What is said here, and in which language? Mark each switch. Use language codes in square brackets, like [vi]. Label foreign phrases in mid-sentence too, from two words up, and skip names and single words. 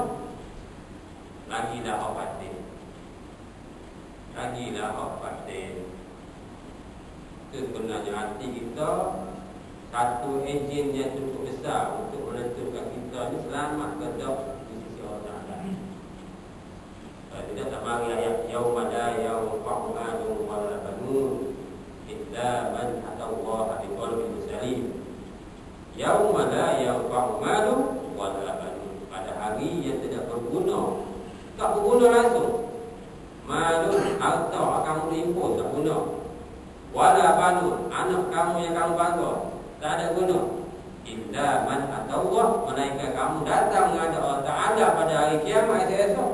[ms] Lagilah hak batin. Lagilah hak batin. Itu sebenarnya hati kita satu enjin yang cukup besar untuk menentukan kita ni selamat ke tak di sisi Allah Ta'ala. Tidak tak mari ayat [ar] يوم لا ينفع مال ولا بنون إلا من أتى الله بقلب سليم. يوم لا ينفع مال ولا بنون, [ms] pada hari yang tidak berguna. Tak berguna langsung. Malun harta akan menimpun tak guna. [ar] ولا بنون, [ms] anak kamu yang kamu bangga tak ada guna. [ar] إلا من أتى الله, [ms] melainkan kamu datang menghadap Allah Ta'ala pada hari kiamat esok.